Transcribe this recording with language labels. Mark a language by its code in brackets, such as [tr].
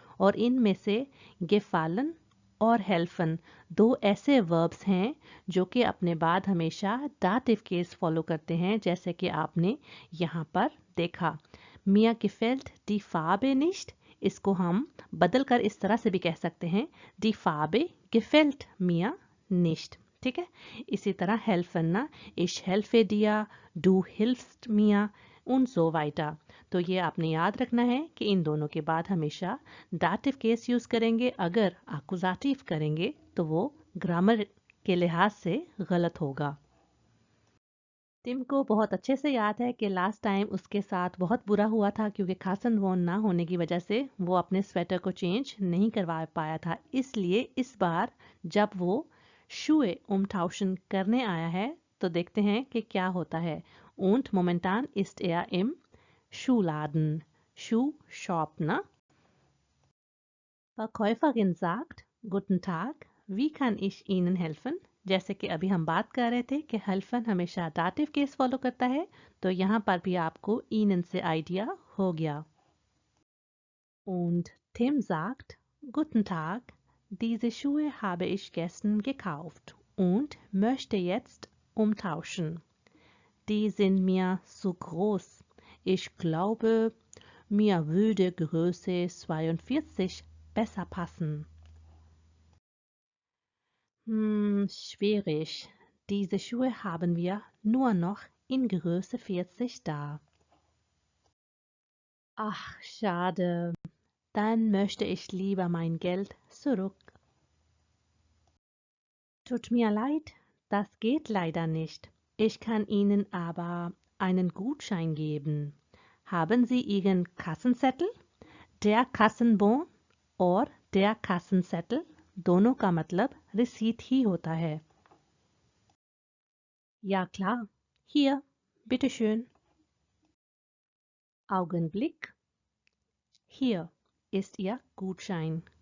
[hi] और इनमें से gefallen और helfen दो ऐसे वर्ब्स हैं जो कि अपने बाद हमेशा दाटिव केस फॉलो करते हैं, जैसे कि आपने यहाँ पर देखा। [de] Mir gefällt die Farbe nicht, [hi] इसको हम बदल कर इस तरह से भी कह सकते हैं, [de] Die Farbe gefällt mir nicht। [hi] ठीक है, इसी तरह helfen ना, [de] Ich helfe dir, du hilfst mir und so weiter। [hi] तो ये आपने याद रखना है कि इन दोनों के बाद हमेशा दाटिव केस यूज़ करेंगे। अगर एक्कुजाटिव करेंगे तो वो ग्रामर के लिहाज से गलत होगा। टिम को बहुत अच्छे से याद है कि लास्ट टाइम उसके साथ बहुत बुरा हुआ था क्योंकि खासन वॉन ना होने की वजह से वो अपने स्वेटर को चेंज नहीं करवा पाया था। इसलिए इस बार जब वो शुए umtauschen करने आया है तो देखते हैं कि क्या होता है। [de] Und momentan ist er im Schuhladen। Schuh [en] Shop, [de] ना। Verkäuferin sagt, Guten Tag, wie kann ich Ihnen helfen? [hi] जैसे कि अभी हम बात कर रहे थे कि हेल्फन हमेशा दाटिव केस फॉलो करता है, तो यहाँ पर भी आपको ihnen से आइडिया हो गया। [de] Und Tim sagt, Guten Tag, diese Schuhe habe ich gestern gekauft und möchte jetzt umtauschen। Die sind mir zu groß। Ich glaube, mir würde Größe 42 besser passen। Schwierig. Diese Schuhe haben wir nur noch in Größe 40 da। Ach, schade. Dann möchte ich lieber mein Geld zurück. Tut mir leid, das geht leider nicht. Ich kann Ihnen aber einen Gutschein geben. Haben Sie Ihren Kassenzettel? [hi] Der Kassenbon और der Kassenzettel दोनों का मतलब receipt ही होता है. [de] Ja klar, hier, bitteschön. Augenblick. Hier ist Ihr Gutschein.